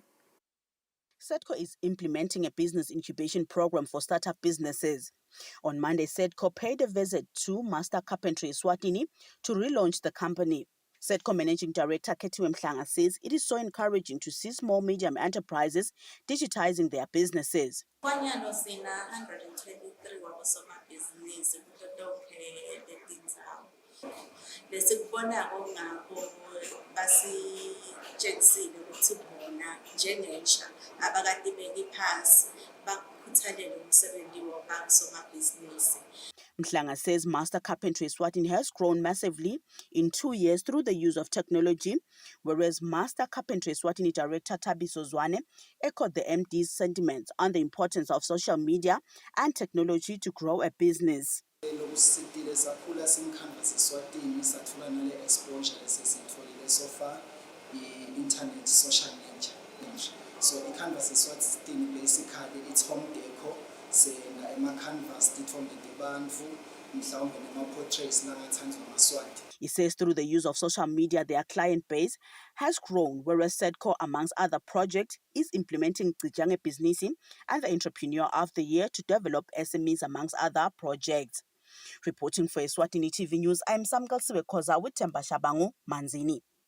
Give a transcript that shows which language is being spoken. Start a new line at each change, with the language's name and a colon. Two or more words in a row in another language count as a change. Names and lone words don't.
English: SEDCO is implementing a business incubation program for startup businesses. On Monday, SEDCO paid a visit to Master Carpentry Eswatini to relaunch the company. SEDCO Managing Director Ketu Mhlanga says it is so encouraging to see small medium enterprises digitizing their businesses.
Swati: Kwanyano sina 123 wabosomabhizinisi kuto tonke letindzawo. Lesikubonako ngakho basitshengisile ukuthi bona njengentsha abakade beki phasi bakhuthalele umsebenzi wabosomabhizinisi.
English: Mhlanga says Master Carpentry Eswatini has grown massively in 2 years through the use of technology, whereas Master Carpentry Eswatini Director Thabiso Zwane echoed the MD's sentiments on the importance of social media and technology to grow a business.
Swati: Lokusitile sakhula simkhanvas eSwatini sathola nale exposure esesitholile
English: so far
Swati: i-internet
English: social media. So iCanvas eSwatini basically it's home decor.
Swati: Sena ema-canvas titfombe tebantfu mhlawumbe nema-portraits langathandwa ngaSwati.
English: He says through the use of social media, their client base has grown, whereas SEDCO, amongst other projects, is implementing Tsijange Biznisi and the Entrepreneur of the Year to develop SMEs, amongst other projects. Reporting for Eswatini TV News, I'm Samgal Sibekoza with Temba Shabangu, Manzini.